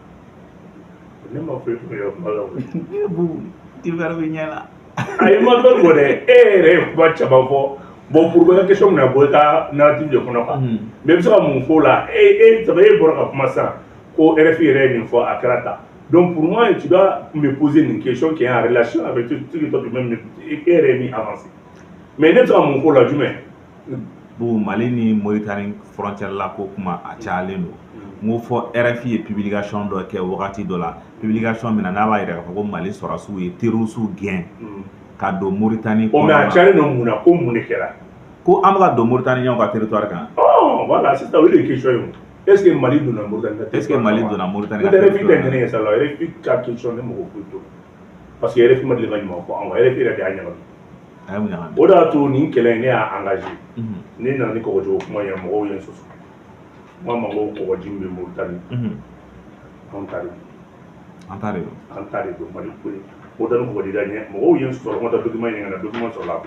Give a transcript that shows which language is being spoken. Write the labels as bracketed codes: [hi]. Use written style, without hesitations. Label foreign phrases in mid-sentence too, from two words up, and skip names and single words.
[bm] Ne ma foyi fɔ yɔrɔ kuma la o. Bugu tilifɛrɛ bɛ ɲɛ la. Ayi ma dɔn ko dɛ e yɛrɛ ye kuma caman fɔ bon [fr] pour que [bm] question na bɔ i ka narrative de kɔnɔ quoi mais i bɛ se ka mun fɔ la e bɔra ka kuma sisan ko RFI yɛrɛ ye nin fɔ a kɛra tan [fr] donc pour moi tu dois me poser une question qui est en relation avec tout ce que toi tu même [bm] e yɛrɛ ye min avancé mais ne bɛ se ka mun fɔ la jumɛn. Bon Mali ni Mauritanie frontière la ko kuma a cayalen don n ko fɔ RFI ye publication dɔ kɛ wagati dɔ la publication min na n'a b'a yira k'a fɔ ko Mali sɔrɔdasiw ye terroristes gɛn ka don Mauritanie kɔnɔ. Mais a cayalen don mun na ko mun de kɛra. Ko an bɛ ka don Mauritanie ɲɔgɔn ka territoire kan. [fr] Oh voilà c'est ça [bm] o de question ye [fr] est ce que [bm] Mali donna Mauritanie. [fr] Est ce que [bm] Mali donna Mauritanie ka territoire. RFI tɛ ɲinɛ ye sa la RFI ka question ne mɔgɔ foyi t'o parce que RFI ma deli ka ɲuman fɔ anw RFI yɛrɛ de y'a ɲagami. O de y'a to nin kɛlɛ in ne y'a engagé ne nana ni kɔgɔjiwo kuma ye mɔgɔw ye n sɔsɔ n ko mɔgɔw kɔgɔji min bɛ Mauritanie anw ta de don Mali ko ye Mauritanie kɔgɔji da ɲɛ mɔgɔw ye n sɔsɔ n ko taa document ɲini ka na document sɔrɔ la filɛ